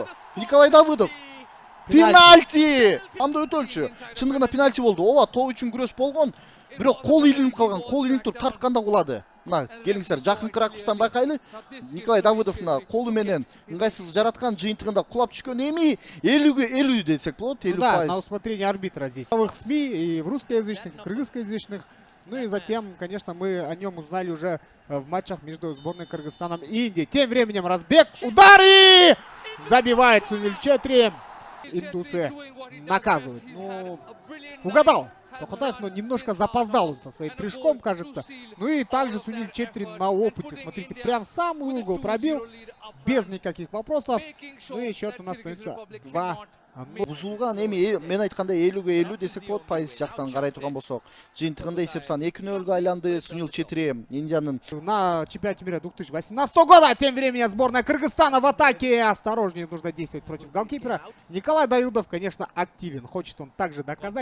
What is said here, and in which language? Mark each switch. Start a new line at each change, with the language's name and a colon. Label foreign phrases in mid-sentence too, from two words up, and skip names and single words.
Kyrgyz: Николай Давыдов. Пенальти! Анда өтөлчү. Чындыгында пенальти болду. Ооба, топ үчүн күрөш болгон. Бирок кол илинип калган. Кол илинип туруп тартканда кулады. Мына, келиңиздер, жакынкы ракурстан байкайлы. Николай Давыдов мына колу менен ыңгайсыз жараткан, жыйынтыгында кулап түшкөн. Эми 50-ге 50 десек болот, 50%.
Russian: Да, на усмотрение арбитра здесь. В СМИ и в русскоязычных, и в кыргызскоязычных. Ну и затем, конечно, мы о нем узнали уже в матчах между сборной Кыргызстаном и Индией. Тем временем разбег, удар и забивает Суниль Четри. Индусы наказывают. Ну, угадал Токотаев, но немножко запоздал он со своим прыжком, кажется. Ну и также Суниль Четри на опыте. Смотрите, прям в самый угол пробил, без никаких вопросов. Ну и счет у нас становится 2-0.
Kyrgyz: Бузулган. Эми мен айткандай 50-ге 50 десек болот, пайыз жактан карай турган болсок. Жыйынтыгында эсеп сан 2-0 айланды. Суниль Четри Индиянын
Russian: на чемпионате мира 2018 года. Тем временем сборная Кыргызстана в атаке. Осторожнее нужно действовать против голкипера. Николай Давыдов, конечно, активен. Хочет он также доказать.